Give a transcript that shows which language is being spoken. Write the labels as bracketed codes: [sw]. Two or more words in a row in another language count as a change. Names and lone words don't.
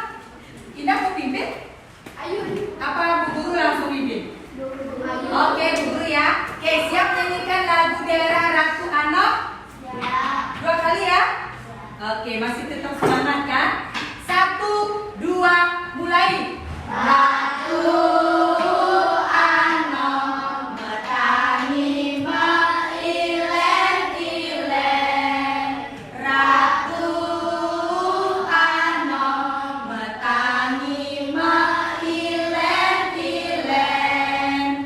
[id] Indah mau pimpin? Ayo. Apa Bu Guru langsung pimpin? Oke Bu Guru ya. Oke, siap nyanyikan lagu daerah Ratu Anam? Ya. 2 kali ya? Oke, masih tetap semangat kan? 1, 2, mulai. [ban] Ratu Anom metangi meilen-ilen. Ratu Anom metangi meilen-ilen.